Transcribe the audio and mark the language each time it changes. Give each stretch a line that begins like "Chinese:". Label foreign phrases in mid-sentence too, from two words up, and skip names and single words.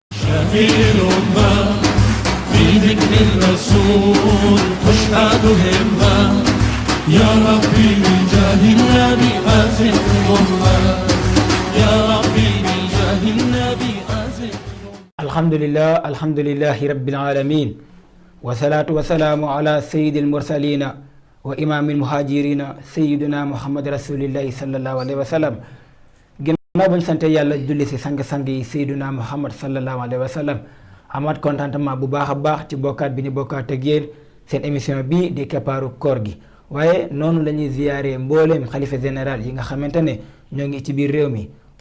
Arabic: كثير ما في ذكر الرسول تشهد همة يا ربي بجاه النبي أزل الأمة يا ربي بجاه النبي أزل الحمد لله رب العالمين والصلاة والسلام على سيد المرسلين وإمام المهاجرين سيدنا محمد رسول الله صلى الله عليه وسلم
Wolof: ginnaaw bañ sante yàlla julli si sang-sang yi Seydina Muhammad
Arabic: صلى الله عليه وسلم
Wolof: amaat contentement bu baax a baax ci bokkaat bi ñu bokkaat ak yéen seen émission bii di keppaaru koor gi waaye noonu la ñuy ziyaare mbooleem xalifa général yi nga xamante ne ñoo ngi ci biir réew mi wa